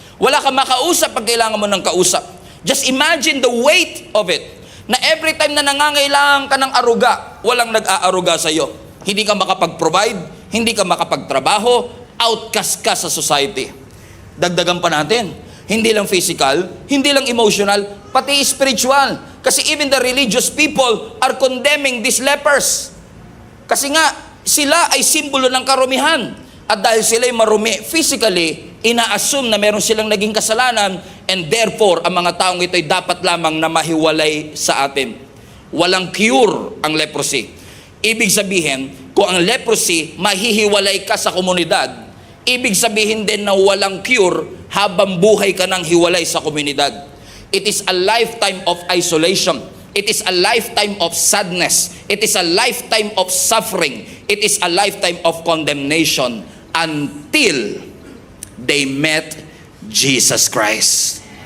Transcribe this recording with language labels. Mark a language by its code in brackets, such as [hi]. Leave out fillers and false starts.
[tl] Wala kang makausap pag kailangan mo ng kausap. [en] Just imagine the weight of it. [tl] Na every time na nangangailangan ka ng aruga, walang nag-aaruga sa iyo. Hindi ka makapag-provide, hindi ka makapagtrabaho, outcast ka sa society. Dagdagan pa natin, hindi lang physical, hindi lang emotional, pati spiritual. [en] Kasi even the religious people are condemning these lepers. [tl] Kasi nga, sila ay simbolo ng karumihan. At dahil sila ay marumi physically, ina-assume na meron silang naging kasalanan, and therefore, ang mga taong ito ay dapat lamang na mahiwalay sa atin. Walang cure ang leprosy. Ibig sabihin, kung ang leprosy, mahihiwalay ka sa komunidad, ibig sabihin din na walang cure habang buhay ka ng hiwalay sa komunidad. [en] It is a lifetime of isolation. It is a lifetime of sadness. It is a lifetime of suffering. It is a lifetime of condemnation until they met Jesus Christ.